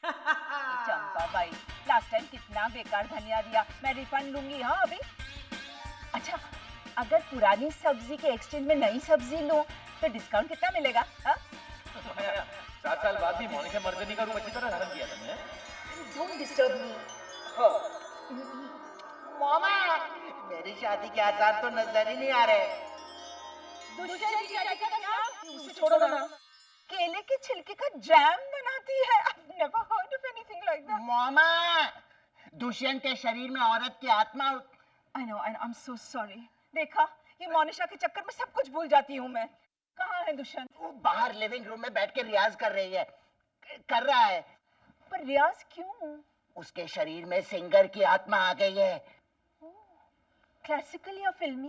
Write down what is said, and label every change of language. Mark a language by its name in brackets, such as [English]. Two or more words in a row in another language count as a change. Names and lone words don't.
[Hindi] चंपा भाई, [English] last time [Hindi] कितना बेकार धनिया दिया, मैं रिफंड लूंगी। हाँ अभी। अच्छा, अगर पुरानी सब्जी के एक्सचेंज में नई सब्जी लूं तो डिस्काउंट कितना मिलेगा? हाँ? 7 साल बाद भी मोनिका मर्दानी का रूप अच्छी तरह धारण किया तुमने। [English] Don't disturb me. [Hindi] मामा, मेरी शादी के आसार तो नजर ही नहीं आ रहे। उसे छोड़ो ना। केले के छिलके का जैम बनाती है। [English] I've never heard of anything like that. [Hindi] मामा, दुष्यंत के शरीर में औरत की आत्मा। [English] I know, I'm so sorry. [Hindi] देखा, ये मोनिशा के चक्कर में सब कुछ भूल जाती हूँ मैं। कहाँ है दुष्यंत? वो बाहर [English] living room [Hindi] में बैठ के रियाज कर रही है, कर रहा है। पर रियाज क्यों? उसके शरीर में सिंगर की आत्मा आ गई है। क्लासिकल या फिल्मी?